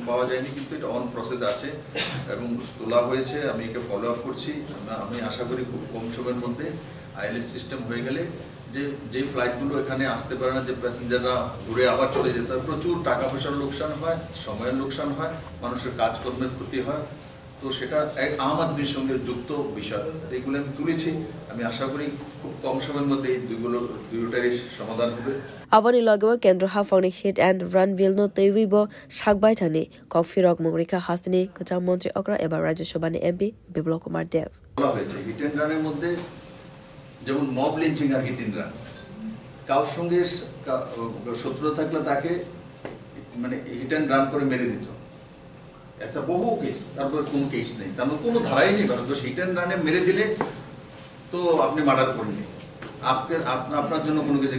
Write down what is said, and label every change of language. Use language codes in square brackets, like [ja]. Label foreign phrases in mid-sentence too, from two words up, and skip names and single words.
[bn] পাওয়া যায়নি কিন্তু এটা [en] on process [bn] আছে এবং তোলা হয়েছে আমি এটা [en] follow up [bn] করছি আমি আশা করি খুব কম সময়ের মধ্যে [en] ILS system [bn] হয়ে গেলে যে ফ্লাইটগুলো এখানে আসতে পারে না যে প্যাসেঞ্জাররা ঘুরে আবার চলে যেতে হয় প্রচুর টাকা পয়সার লোকসান হয় সময়ের লোকসান হয় মানুষের কাজকর্মের ক্ষতি হয় তো সেটা এক আম আদমির সঙ্গে যুক্ত বিষয় এইগুলো আমি তুলেছি আমি আশা করি খুব কম সময়ের মধ্যে এই দুইটারই সমাধান হবে [trp] आवनि लगेव केन्द्र हाफांनि [en] hit and run [trp] बिलनो तैविबो सागबाय थानि कफि रक मंगरिका हास्तिनि कचा मन्त्री अग्रा एबा राज्यसभानि एमपी बिप्लव कुमार देव [bn] বলা হয়েছে [en] hit and runer [bn] মধ্যে যেমন [en] mob lynching [bn] আর [en] hit and run [bn] কারোর সঙ্গে শত্রুতা থাকলে তাকে মানে [en] hit and run [bn] করে মেরে দিত, আচ্ছা বহু কেস, তারপর কোনো কেস নেই, তার মানে কোনো ধারাই নেই ভারতবর্ষ। [en] hit and rune [bn] মেরে দিলে তো আপনি মার্ডার করেননি, আপনার জন্য কোনো কিছু।